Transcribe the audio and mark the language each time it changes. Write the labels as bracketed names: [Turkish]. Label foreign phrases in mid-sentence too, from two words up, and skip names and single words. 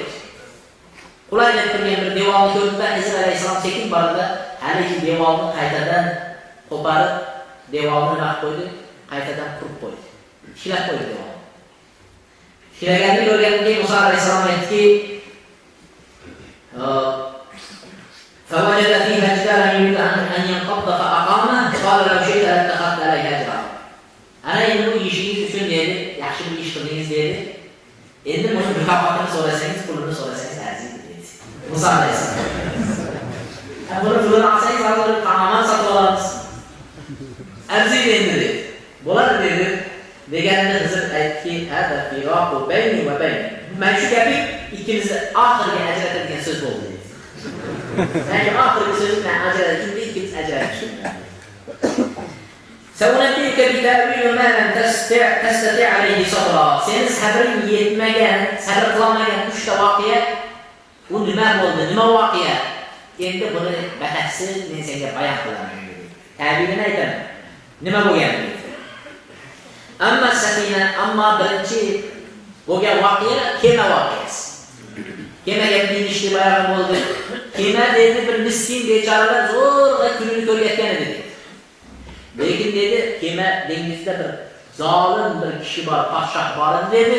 [Uzbek] Qulab deb turgan bir devorni ko'rdi, Hizr alayhissalom sekin bordi, haligi devorni qaytadan qo'parib, devorni nima qo'ydi? Qaytadan qurib qo'ydi. Ishlab qo'ydi devor. Ishlaganini ko'rgandan keyin Musa alayhissalom aytdiki, [Arabic] فوجد فيها جدارا يريد أن ينقض فأقامه قال لو شئت لاتخذت عليه أجرا. [Uzbek] Ana endi bu ishingiz uchun dedi, yaxshi bir ish qildingiz dedi. Endi buni mukofotini so'rasangiz, pulini so'rasangiz arziydi dedi. Musa alayhissalom. Buni pulini olsangiz, hozir tamoman sotib olamiz. Arziydi endi dedi. Bo'ladi dedi. Deganida Hizr aytdiki, [Arabic] "هذا فراق بيني وبيني." [Uzbek] Mana shu gaping ikkimizni oxirgi ajratadigan so'z bo'ldi dedi. Ya'ni oxirgi so'z bilan ajratish, ikkimiz ajratishdik. [Arabic] سأنبئك بتأويل ما لم تستطع عليه صبرا. [Uzbek] Sen sabring yetmagan, sabr qilolmagan 3 ta voqea, u nima bo'ldi? Nima voqea? Endi buni batafsil men senga bayon qilaman dedi. Ta'vilini aytaman. Nima bo'lgan? [Arabic] أما سفينة, [Uzbek] amma birinchi bo'lgan voqea kema voqeasi. Kemaga minishdi bayon bo'ldi. Kema dedi bir miskin bechoralar zo'rg'a kunini ko'rayotgan edi. Lekin dedi, kema dengizda bir zolim bir kishi bor, podshoh bor dedi.